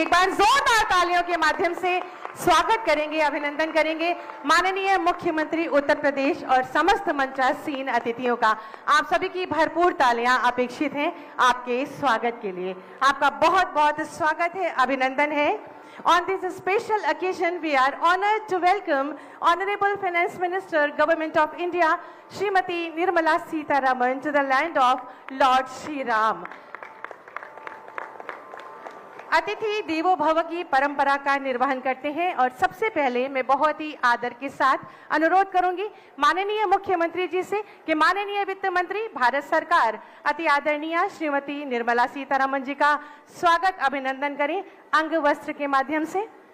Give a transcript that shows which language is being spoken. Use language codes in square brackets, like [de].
[hi] एक बार जोरदार तालियों के माध्यम से स्वागत करेंगे, अभिनंदन करेंगे माननीय मुख्यमंत्री उत्तर प्रदेश और समस्त मंचासीन अतिथियों का। आप सभी की भरपूर तालियां अपेक्षित हैं आपके स्वागत के लिए। आपका बहुत बहुत स्वागत है, अभिनंदन है। [en] On this special occasion, we are honored to welcome Honorable Finance Minister, Government of India, Srimati Nirmala Seetharaman to the land of Lord Shri Ram. [hi] अतिथि देवो भव की परंपरा का निर्वहन करते हैं और सबसे पहले मैं बहुत ही आदर के साथ अनुरोध करूंगी माननीय मुख्यमंत्री जी से कि माननीय वित्त मंत्री भारत सरकार अति आदरणीय श्रीमती निर्मला सीतारमण जी का स्वागत अभिनंदन करें अंग वस्त्र के माध्यम से।